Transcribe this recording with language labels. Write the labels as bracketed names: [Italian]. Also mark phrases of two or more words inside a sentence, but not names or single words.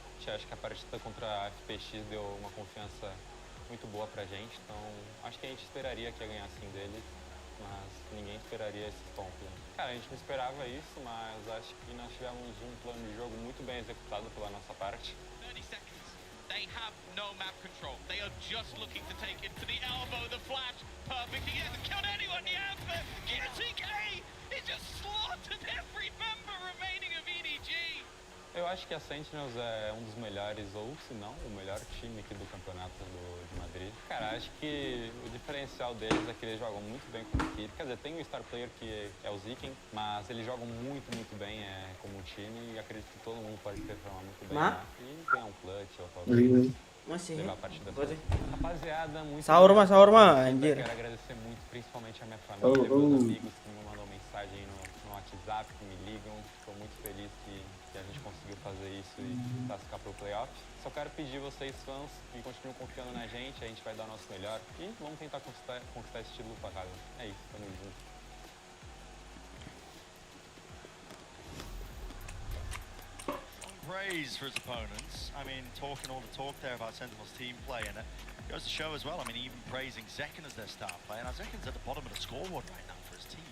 [Portuguese] Acho que a partida contra a FPX deu uma confiança muito boa pra gente, então acho que a gente esperaria que ia ganhar assim deles, mas ninguém esperaria esse ponto. Né? Cara, a gente não esperava isso, mas acho que nós tivemos um plano de jogo muito bem executado pela nossa parte. [English] 30 seconds. They have no map control. They are just looking to take it to the elbow, the flash. Perfect. He hasn't killed anyone yet, but QCK, he just slaughtered every member remaining of EDG. [Portuguese] Eu acho que a Sentinels é um dos melhores, ou se não, o melhor time aqui do campeonato de Madrid. Cara, acho que o diferencial deles é que eles jogam muito bem como equipe. Quer dizer, tem o [English] star player [Portuguese] que é o Ziken, mas eles jogam muito bem como time e acredito que todo mundo pode performar muito bem lá. E ganhar um clutch ou talvez levar a partida. Rapaziada, muito Sahur mah, anjir. Quero agradecer muito, principalmente a minha família, meus amigos que me mandam mensagem no WhatsApp, que me ligam. Estou muito feliz que a gente conseguiu fazer isso e classificar para o playoff. Só quero pedir vocês, fãs, que continuem confiando na gente, a gente vai dar o nosso melhor e vamos tentar conquistar esse título para casa. É isso, tamo junto. [English] Praise for his opponents. I mean, talking all the talk there about Sentinel's team play, and it goes to show as well. I mean, even praising Zekken as their star player. Now, Zekken's at the bottom of the scoreboard right now for his team.